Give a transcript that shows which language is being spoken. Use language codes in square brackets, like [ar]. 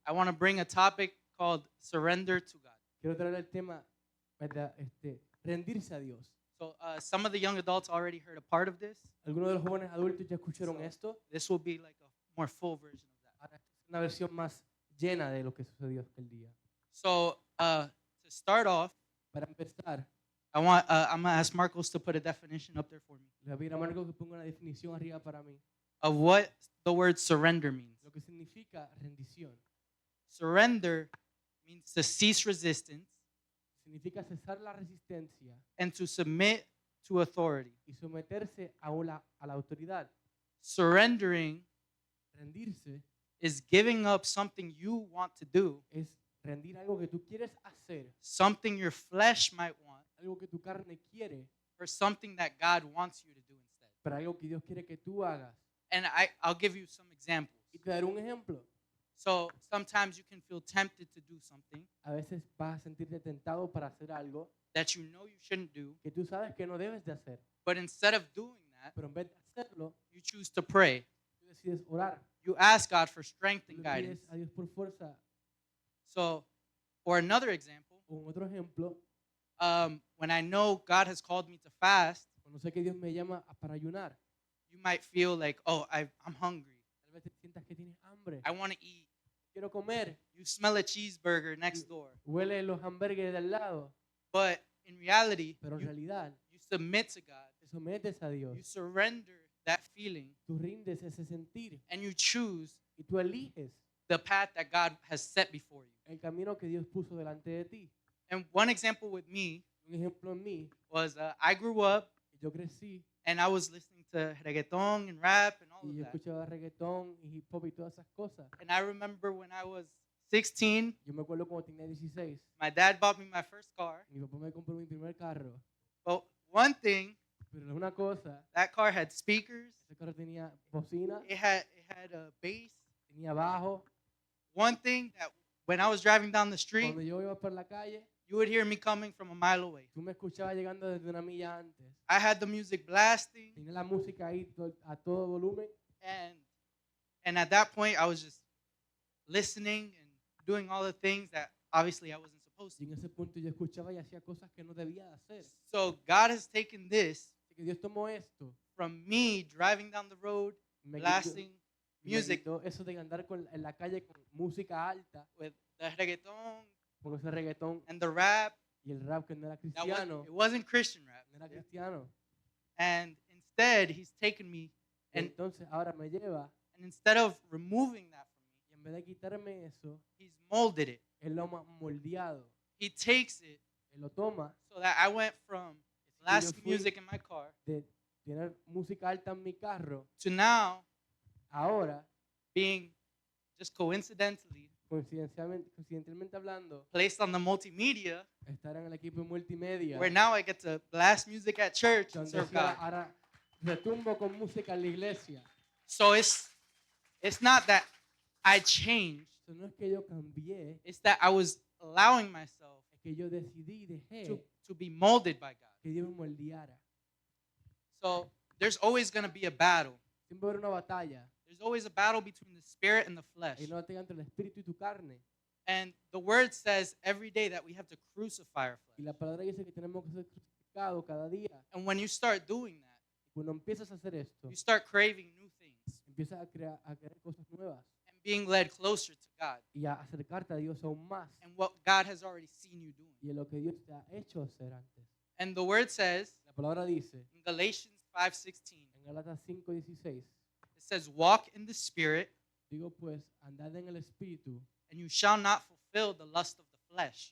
[en] I want to bring a topic called surrender to God. [es] quiero traer el tema, ¿verdad? Rendirse a Dios. [en] So some of the young adults already heard a part of this. [es] Algunos de los jóvenes adultos ya escucharon esto. [en] This will be like a more full version of that. [es] Ahora es una versión más llena de lo que sucedió aquel día. [en] So to start off, [es] Para empezar, [en] I'm gonna ask Marcos to put a definition up there for me [es] le voy a pedir a Marco que ponga una definición arriba para mí. [en] of what the word surrender means. [es] Lo que significa rendición. [en] Surrender means to cease resistance [es] Significa cesar la resistencia [en] and to submit to authority. [es] y someterse a la autoridad. [en] Surrendering [es] Rendirse [en] is giving up something you want to do, [es] es rendir algo que tú quieres hacer, [en] something your flesh might want, [es] algo que tu carne quiere, [en] or something that God wants you to do instead. [es] pero algo que Dios quiere que tú hagas. [en] And I'll give you some examples. [es] Y te daré un ejemplo. [en] So sometimes you can feel tempted to do something [es] A veces vas a sentirte tentado para hacer algo [en] that you know you shouldn't do, [es] que tú sabes que no debes de hacer, [en] but instead of doing that, [es] pero en vez de hacerlo, [en] you choose to pray. [es] tú decides orar. [en] You ask God for strength [es] Tú [en] and [es] le [en] guidance. [es] pides a Dios por fuerza. [en] So, or another example, [es] O en otro ejemplo, [en] when I know God has called me to fast, [es] cuando sé que Dios me llama para ayunar, [en] you might feel like, oh, I'm hungry. [es] tal vez te sientas que tienes hambre. [en] I want to eat. [es] Quiero comer. [en] You smell a cheeseburger next door. [es] Huele los hamburgues del lado, [en] But in reality, [es] pero en realidad [en] you submit to God. [es] te sometes a Dios. [en] You surrender that feeling [es] Tú rindes ese sentir [en] and you choose [es] y tú eliges [en] the path that God has set before you. [es] el camino que Dios puso delante de ti. [en] And one example with me [es] Un ejemplo en mí, [en] was I grew up [es] yo crecí [en] and I was listening to reggaeton and rap and all [es] y [en] of [es] yo [en] that. [es] escuchaba reggaetón y hip hop y todas esas cosas. [en] And I remember when I was 16, [es] Yo me acuerdo cuando tenía 16, [en] my dad bought me my first car. [es] mi papá me compró mi primer carro, [en] But one thing, [es] pero una cosa, [en] that car had speakers, [es] ese carro tenía bocina, [en] it had a bass. [es] tenía bajo. [en] One thing that when I was driving down the street, [es] Cuando yo iba por la calle, [en] you would hear me coming from a mile away. [es] tú me escuchabas llegando desde una milla antes. [en] I had the music blasting, [es] Tenía la música ahí a todo volumen [en] and at that point I was just listening and doing all the things that obviously I wasn't supposed [es] y [en] to. [es] en ese punto yo escuchaba y hacía cosas que no debía de hacer. [en] So God has taken this [es] Así que Dios tomó esto, [en] from me driving down the road, [es] me [en] blasting [es] me [en] music [es] quitó eso de andar en la calle con música alta, [en] with the reggaeton [es] con ese reggaetón [en] and the rap. [es] y el rap que no era [en] That [es] cristiano, [en] it wasn't Christian rap. [es] no era cristiano. [en] And instead, he's taken me, [es] Y [en] and, [es] entonces ahora me lleva [en] and instead of removing that from me, [es] y en vez de quitarme eso, [en] he's molded it. [es] él lo ha moldeado, [en] He takes it [es] él lo toma [en] so that I went from [es] yo [en] blasting [es] fui- [en] music in my car [es] de tener música alta en mi carro, [en] to now [es] ahora, [en] being just coincidentally [es] coincidentalmente hablando, [en] placed on the multimedia, [es] estar en el equipo multimedia, [en] where now I get to blast music at church and [es] donde [en] serve [es] sí [en] God. [es] ahora retumbo con música en la iglesia. [en] So it's not that I changed, [es] Eso no es que yo cambié, [en] it's that I was allowing myself [es] es que yo decidí, dejé [en] to be molded by God. [es] que Dios me moldeara. [en] So there's always going to be a battle. [es] Siempre va a haber una batalla. [en] There's always a battle between the spirit and the flesh. [es] Hay una batalla entre el espíritu y tu carne. [en] And the word says every day that we have to crucify our [es] Y [en] flesh. [es] la palabra dice que tenemos que ser crucificados cada día. [en] And when you start doing that, [es] Y cuando empiezas a hacer esto, [en] you start craving new things. [es] empiezas a crear cosas nuevas [en] and being led closer to God [es] y a acercarte a Dios aún más [en] and what God has already seen you doing. [es] y en lo que Dios te ha hecho hacer antes. [en] And the word says [es] La palabra dice [en] in Galatians 5:16, [es] en Gálatas 5:16, [en] it says, "Walk in the Spirit, [es] digo pues, andad en el Espíritu [en] and you shall not fulfill the lust of the flesh."